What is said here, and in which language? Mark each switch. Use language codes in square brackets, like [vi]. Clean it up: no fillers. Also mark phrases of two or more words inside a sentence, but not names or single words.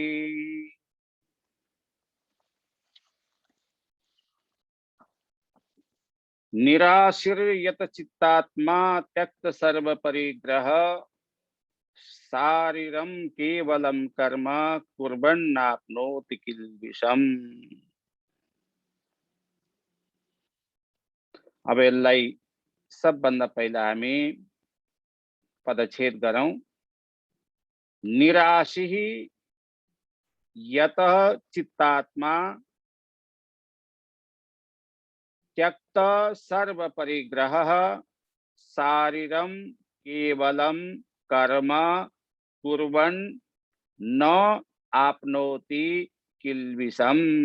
[sa] निराशीर्यत चित्तात्मा त्यक्त सर्व परिग्रह शारीरम केवलम कर्म कुर्वन्नाप्नोति किल्बिषम्। [ne] अब यसलाई सबभन्दा पहिला हामी पदच्छेद गरौं। [sa] निराशी यत चित्तात्मा त्यक्त सर्व परिग्रह शारीरम केवलम कर्म कुर्वन् न आपनोति किल्बिषम्।